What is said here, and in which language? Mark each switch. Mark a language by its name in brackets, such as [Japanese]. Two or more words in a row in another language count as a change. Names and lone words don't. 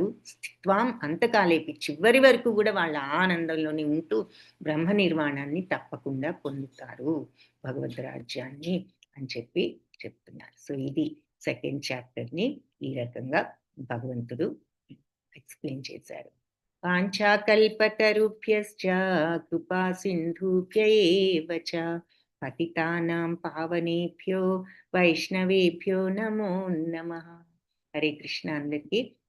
[Sanskrit] స్థిత్వాం అంతకాలేపి [Telugu] చివరి వరకు కూడా వాళ్ళ ఆనందంలోనే ఉంటూ బ్రహ్మ నిర్వాణాన్ని తప్పకుండా పొందుతారు, భగవద్ రాజ్యాన్ని అని చెప్పి చెప్తున్నారు. సో ఇది [English] second chapter [Telugu] ఈ రకంగా భగవంతుడు ఎక్స్ప్లెయిన్ చేశారు. [Sanskrit] వాంఛాకల్పతరుభ్యశ్చ కృపా సింధుభ్య ఏవ చ పతితానాం పావనేభ్యో వైష్ణవేభ్యో నమో నమః. హరే కృష్ణ. [Telugu] అందరికీ